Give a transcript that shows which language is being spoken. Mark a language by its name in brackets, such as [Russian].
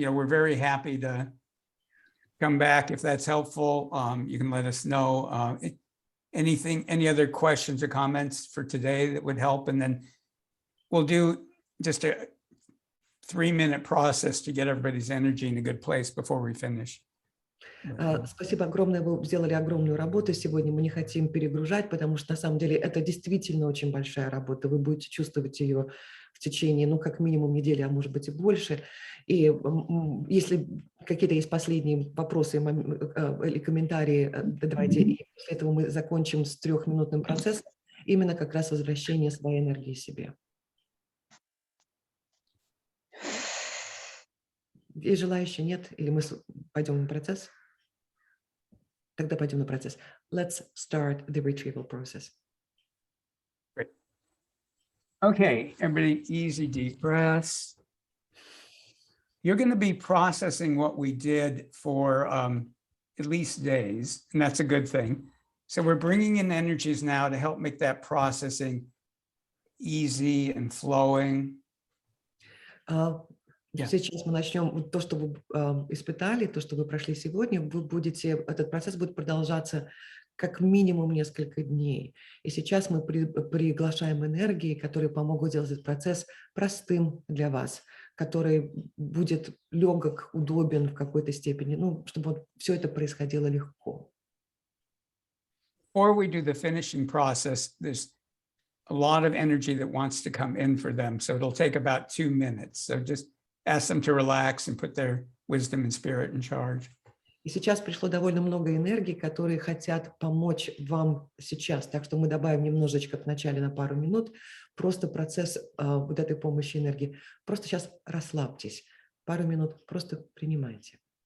[English] You know, we're very happy to come back if that's helpful. You can let us know any other questions or comments for today that would help, and then we'll do just a 3-minute process to get everybody's energy in a good place before we finish. [Russian] Спасибо огромное, вы сделали огромную работу сегодня, мы не хотим перегружать, потому что на самом деле это действительно очень большая работа, вы будете чувствовать ее в течение, ну, как минимум недели, а может быть и больше, и если какие-то есть последние вопросы или комментарии, давайте, и после этого мы закончим с 3-минутным процессом, именно как раз возвращение своей энергии себе. Есть желающие, нет? Или мы пойдем на процесс? Тогда пойдем на процесс. [English] Let's start the retrieval process. Great. Okay, everybody, easy deep breaths. You're going to be processing what we did for at least days, and that's a good thing. So we're bringing in energies now to help make that processing easy and flowing. [Russian] Сейчас мы начнем то, что вы испытали, то, что вы прошли сегодня, этот процесс будет продолжаться как минимум несколько дней. И сейчас мы приглашаем энергии, которые помогут сделать этот процесс простым для вас, который будет легок, удобен в какой-то степени, ну, чтобы вот все это происходило легко. [English] Before we do the finishing process, there's a lot of energy that wants to come in for them. So it'll take about 2 minutes. So just ask them to relax and put their wisdom and spirit in charge. [Russian] И сейчас пришло довольно много энергий, которые хотят помочь вам сейчас. Так что мы добавим немножечко в начале на пару минут. Просто процесс вот этой помощи энергии. Просто сейчас расслабьтесь. Пару минут просто принимайте.